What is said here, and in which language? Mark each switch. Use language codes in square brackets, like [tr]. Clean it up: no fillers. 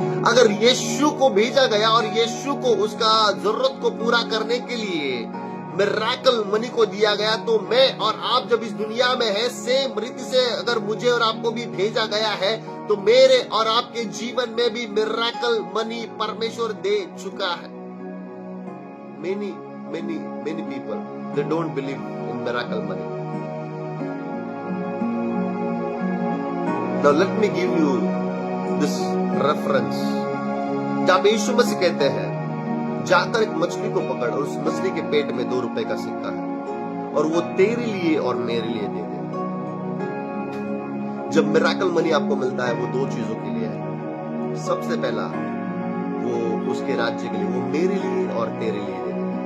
[hi] अगर यीशु को भेजा गया और यीशु को उसका जरूरत को पूरा करने के लिए मिरेकल मनी को दिया गया, तो मैं और आप जब इस दुनिया में है, सेम रीति से अगर मुझे और आपको भी भेजा गया है, तो मेरे और आपके जीवन में भी मिरेकल मनी परमेश्वर दे चुका है। [en] Many people, they don't believe in miracle money. Now let me give you this reference. [hi] जब यीशु मसीह कहते हैं जाकर एक मछली को पकड़ और उस मछली के पेट में 2 रुपए का सिक्का है और वो तेरे लिए और मेरे लिए दे दे। जब मिरेकल मनी आपको मिलता है वो 2 चीजों के लिए है। सबसे पहला वो उसके राज्य के लिए, वो मेरे लिए और तेरे लिए दे दे।